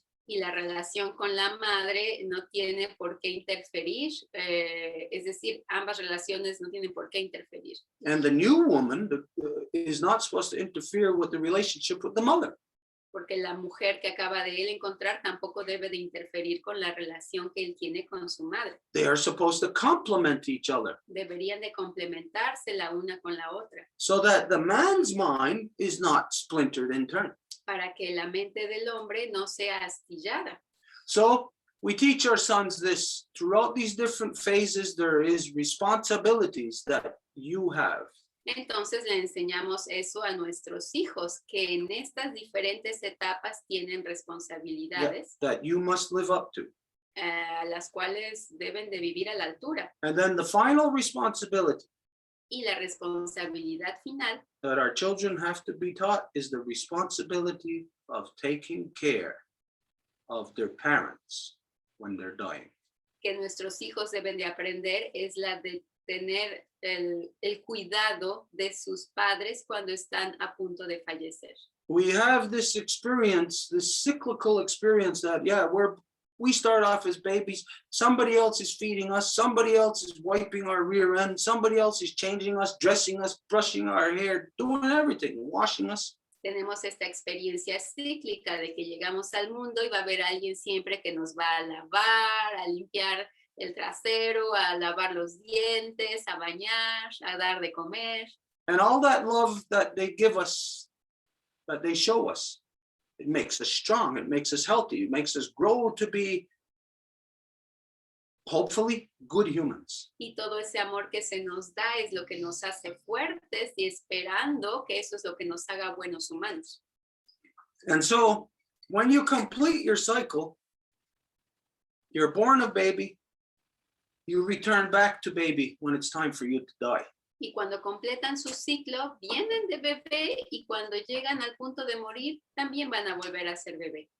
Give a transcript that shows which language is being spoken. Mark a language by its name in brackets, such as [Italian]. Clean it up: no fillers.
[Spanish] Y la relación con la madre no tiene por qué interferir, es decir, ambas relaciones no tienen por qué interferir. [English] And the new woman is not supposed to interfere with the relationship with the mother. [Spanish] Porque la mujer que acaba de él encontrar tampoco debe de interferir con la relación que él tiene con su madre. [English] They are supposed to complement each other. [Spanish] Deberían de complementarse la una con la otra. [English] So that the man's mind is not splintered in turn. [Spanish] Para que la mente del hombre no sea astillada. [English] So we teach our sons this throughout these different phases. There is responsibilities that you have. [Spanish] Entonces le enseñamos eso a nuestros hijos, que en estas diferentes etapas tienen responsabilidades [English] that you must live up to. [Spanish] A las cuales deben de vivir a la altura. [English] And then the final responsibility [Spanish] Y la responsabilidad final [English] that our children have to be taught is the responsibility of taking care of their parents when they're dying. [Spanish] Que nuestros hijos deben de aprender es la de tener el cuidado de sus padres cuando están a punto de fallecer. [English] We have this experience, this cyclical experience that, yeah, we start off as babies, somebody else is feeding us, somebody else is wiping our rear end, somebody else is changing us, dressing us, brushing our hair, doing everything, washing us. [Spanish] Tenemos esta experiencia cíclica de que llegamos al mundo y va a haber alguien siempre que nos va a lavar, a limpiar el trasero, a lavar los dientes, a bañar, a dar de comer. [English] And all that love that they give us, that they show us, it makes us strong, it makes us healthy, it makes us grow to be, hopefully, good humans. [Spanish] Y todo ese amor que se nos da es lo que nos hace fuertes y esperando que eso es lo que nos haga buenos humanos. [English] And so, when you complete your cycle, you're born a baby, you return back to baby when it's time for you to die. [Spanish] Y cuando completan su ciclo, vienen de bebé y cuando llegan al punto de morir, también van a volver a ser bebé.